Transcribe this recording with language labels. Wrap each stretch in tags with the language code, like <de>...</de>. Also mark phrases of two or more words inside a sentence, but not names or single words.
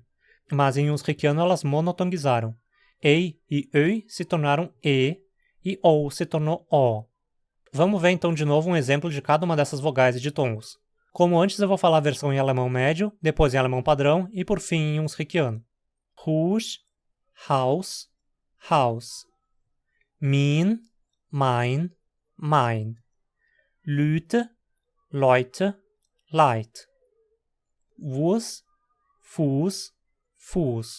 <pt>Mas em unsriquiano elas monotonguizaram. Ei e Ö se tornaram E e OU se tornou O. Vamos ver então de novo um exemplo de cada uma dessas vogais e ditongos. Como antes eu vou falar a versão em alemão médio, depois em alemão padrão e por fim em unsriquiano.</pt> <de>Hus, Haus, Haus. Min, mein, mein. Lüte, Leute, Leid. Wurs, Fuß, Fuß.</de>